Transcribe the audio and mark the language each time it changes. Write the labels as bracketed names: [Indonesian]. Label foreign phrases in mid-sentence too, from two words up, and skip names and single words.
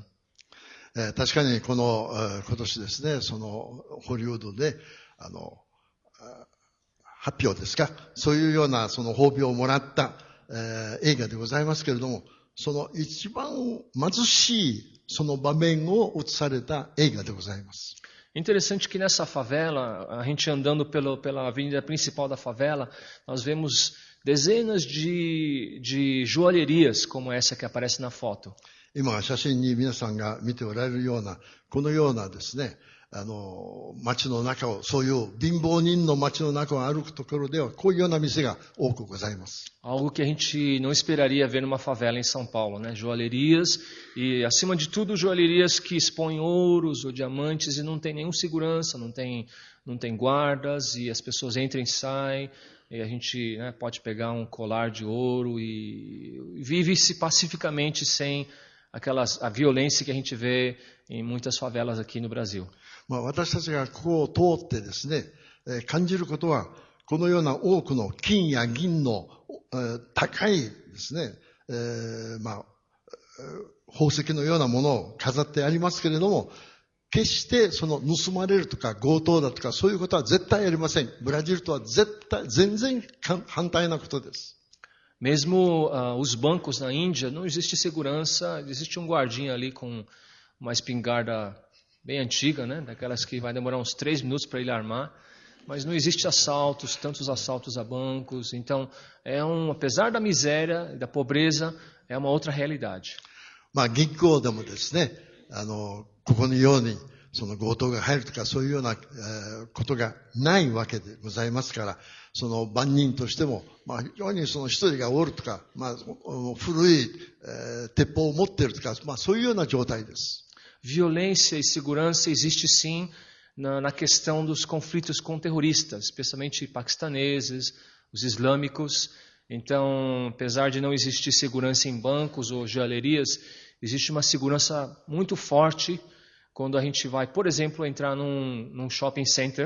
[Japanese] 確かにこの今年ですね、そのホリウッドで発表ですか、そういうようなその褒美をもらった、映画でございますけれども、その一番貧しいその場面を映された映画でございます。 [Portuguese] Interessante que nessa favela, a gente andando pela avenida principal da favela, nós vemos dezenas de joalherias como essa que aparece na foto. [Japanese] 今写真に皆さんが見ておられるようなこのようなですね、町の中を、そういう貧乏人の町の中を歩くところではこういうような店が多くございます。 [Portuguese] Algo que a gente não esperaria ver numa favela em São Paulo, né? Joalherias e, acima de tudo, joalherias que expõem ouros ou diamantes e não tem nenhum segurança, não tem guardas e as pessoas entram e saem e a gente, né, pode pegar um colar de ouro e vive-se pacificamente sem a violência que a gente vê em muitas favelas aqui no Brasil. [Japanese] 私たちがここを通ってですね、感じることは、このような多くの金や銀の、高いですね、宝石のようなものを飾ってありますけれども、決してその盗まれるとか強盗だとかそういうことは絶対ありません。ブラジルとは全然反対なことです。 [Portuguese] Mesmo os bancos na Índia, não existe segurança, existe um guardinha ali com uma espingarda bem antiga, né? Daquelas que vai demorar uns 3 minutos para ele armar, mas não existe assaltos, tantos assaltos a bancos, então apesar da miséria e da pobreza, é uma outra realidade. [Japanese] 銀行でもですね、ここのようにその強盗が入るとかそういうような、ことがないわけでございますから、その番人としても、非常にその一人がおるとか、古い、鉄砲を持っているとか、そういうような状態です。 [Portuguese] Violência e segurança existe sim na questão dos conflitos com terroristas, especialmente paquistaneses, os islâmicos. Então, apesar de não existir segurança em bancos ou joalherias, existe uma segurança muito forte quando a gente vai, por exemplo, entrar num [English] shopping center.